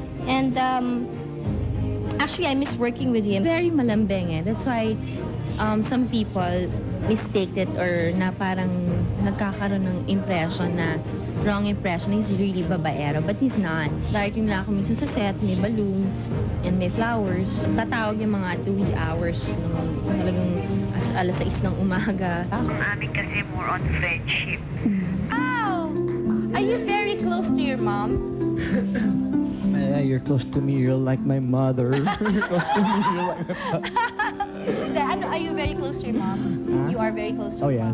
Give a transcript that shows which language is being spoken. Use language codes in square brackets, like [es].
[en] And actually I miss working with him. [tl] Very malambing eh. [en] That's why some people mistake it or [tl] na parang nagkakaroon ng impression na wrong [en] impression, he's really babaero, but he's not. [tl] Darating lang ako minsan sa set, may balloons and may flowers. Tatawag yung mga 2 hours ng talagang alas 6 ng umaga. Amin kasi [en] more on friendship. [tl] Oh! [en] Are you very close to your mom? Yeah, you're close to me. You're like my mother. You're close to me. You're like my mother. Are you very close to your mom? Huh? You are very close to your mom.